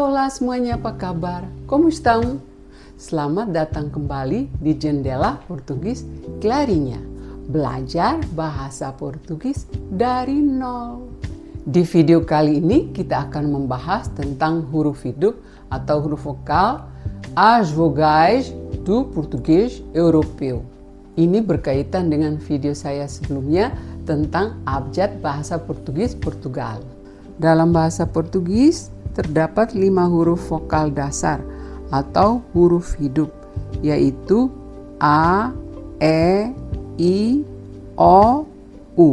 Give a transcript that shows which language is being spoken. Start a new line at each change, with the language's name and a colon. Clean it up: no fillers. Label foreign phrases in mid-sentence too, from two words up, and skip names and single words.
Indonesian: semuanya, apa kabar?
Portuguese: Como estão?
Indonesian: Selamat datang kembali di Jendela Portugis Clarinha. Belajar bahasa Portugis dari nol. Di video kali ini kita akan membahas tentang huruf hidup atau huruf vokal
Portuguese: as vogais do português europeu.
Indonesian: Ini berkaitan dengan video saya sebelumnya tentang abjad bahasa Portugis Portugal. Dalam bahasa Portugis terdapat 5 huruf vokal dasar atau huruf hidup, yaitu A, E, I, O, U.